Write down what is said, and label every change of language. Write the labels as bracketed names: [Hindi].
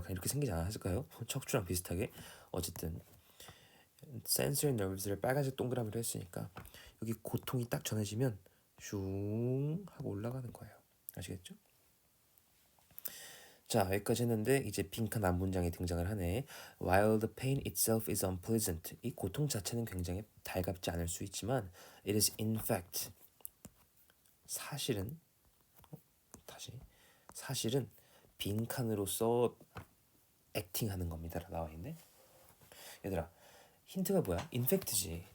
[Korean] 그냥 이렇게 생기지 않았을까요? 척추랑 비슷하게. 어쨌든 sensory nerves를 빨간색 동그라미로 했으니까 여기 고통이 딱 전해지면 슝 하고 올라가는 거예요. 아시겠죠? 자, 여기까지 했는데 이제 빈칸 앞문장이 등장을 하네. [English] While the pain itself is unpleasant. [Korean] 이 고통 자체는 굉장히 달갑지 않을 수 있지만 [English] it is in fact, [Korean] 사실은, 사실은 빈칸으로서 액팅하는 겁니다. 나와 있네. 얘들아, 힌트가 뭐야? 인팩트지.